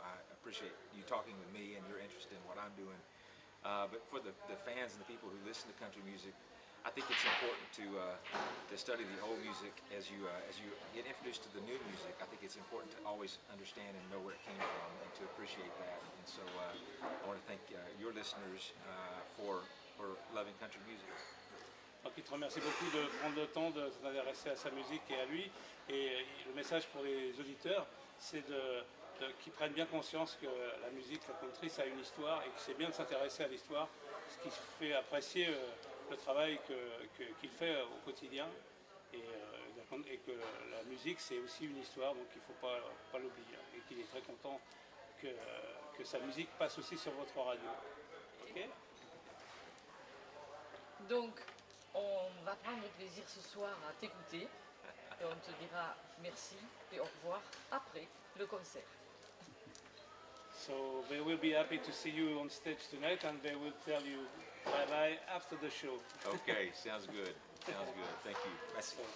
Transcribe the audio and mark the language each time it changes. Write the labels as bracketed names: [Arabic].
[English] I appreciate you talking with me and your interest in what I'm doing. But for the fans and the people who listen to country music, I think it's important to study the old music as you get introduced to the new music. I think it's important to always understand and know where it came from and to appreciate that. And so I want to thank your listeners for loving country music. [French] Donc il te remercie beaucoup de prendre le temps de s'intéresser à sa musique et à lui. Et le message pour les auditeurs, c'est qu'ils prennent bien conscience que la musique, la country, ça a une histoire et que c'est bien de s'intéresser à l'histoire, ce qui fait apprécier le travail qu'il fait au quotidien. Et que la musique, c'est aussi une histoire, donc il ne faut pas l'oublier. Et qu'il est très content que sa musique passe aussi sur votre radio. Ok? Donc, on va prendre plaisir ce soir à t'écouter et on te dira merci et au revoir après le concert. [English] So they will be happy to see you on stage tonight and they will tell you bye-bye after the show. Okay, sounds good. Sounds good. Thank you. Merci.